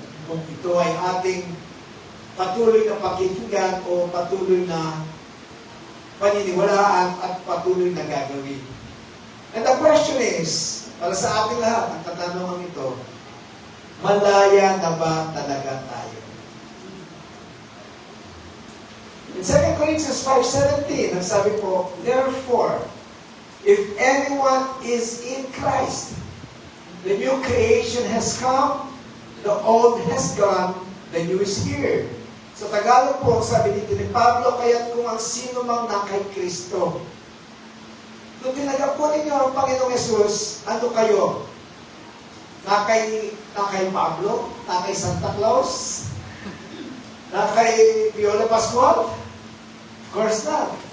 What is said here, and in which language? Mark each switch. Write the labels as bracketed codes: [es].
[tl] Kung ito ay ating patuloy na pakikinggan o patuloy na paniniwalaan at patuloy na gagawin. [en] And the question is, [tl] para sa ating lahat, ang katanungan ito, malaya na ba talaga tayo? [en] In 2 Corinthians 5:17, [tl] nagsabi po, [en] "Therefore, if anyone is in Christ, the new creation has come, the old has gone, the new is here. [tl] Sa Tagalog po, sabi dito ni Pablo, kaya't kung ang sino mang na kay Kristo. Kung tinanggap po ninyo ang Panginoong Yesus, ano kayo? Na kay Pablo? Na kay Santa Claus? Na kay Piola Pascual? [en] Of course not.